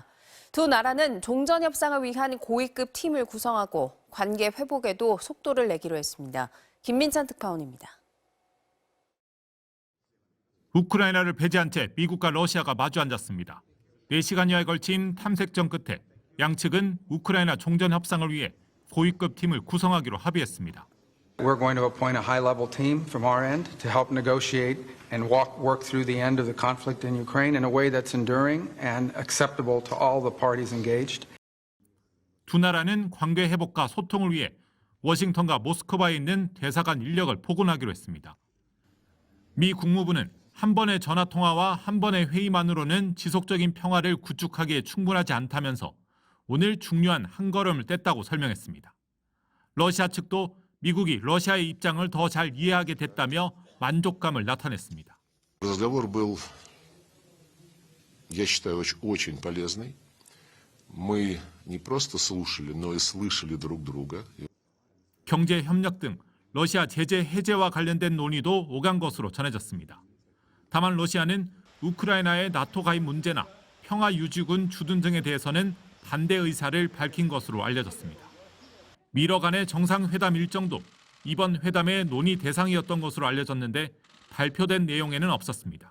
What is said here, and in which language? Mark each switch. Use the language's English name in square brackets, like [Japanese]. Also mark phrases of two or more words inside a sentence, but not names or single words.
[Korean] 두 나라는 종전 협상을 위한 고위급 팀을 구성하고 관계 회복에도 속도를 내기로 했습니다. 김민찬 특파원입니다. 우크라이나를 배제한 채 미국과 러시아가 마주 앉았습니다. 4시간여에 걸친 탐색전 끝에 양측은 우크라이나 종전 협상을 위해 고위급 팀을 구성하기로 합의했습니다. [English] We're going to appoint a high-level team from our end to help negotiate and work through the end of the conflict in Ukraine in a way that's enduring and acceptable to all the parties engaged. [Korean] 두 나라는 관계 회복과 소통을 위해 워싱턴과 모스크바에 있는 대사관 인력을 포근하기로 했습니다. 미 국무부는 한 번의 전화 통화와 한 번의 회의만으로는 지속적인 평화를 구축하기에 충분하지 않다면서 오늘 중요한 한 걸음을 뗐다고 설명했습니다. 러시아 측도 미국이 러시아의 입장을 더 잘 이해하게 됐다며 만족감을 나타냈습니다. [Russian] Разговор был, я считаю, очень полезный. Мы не просто слушали, но и слышали друг друга. [Korean] 경제 협력 등 러시아 제재 해제와 관련된 논의도 오간 것으로 전해졌습니다. 다만 러시아는 우크라이나의 나토 가입 문제나 평화 유지군 주둔 등에 대해서는 반대 의사를 밝힌 것으로 알려졌습니다. 미러 간의 정상회담 일정도 이번 회담의 논의 대상이었던 것으로 알려졌는데 발표된 내용에는 없었습니다.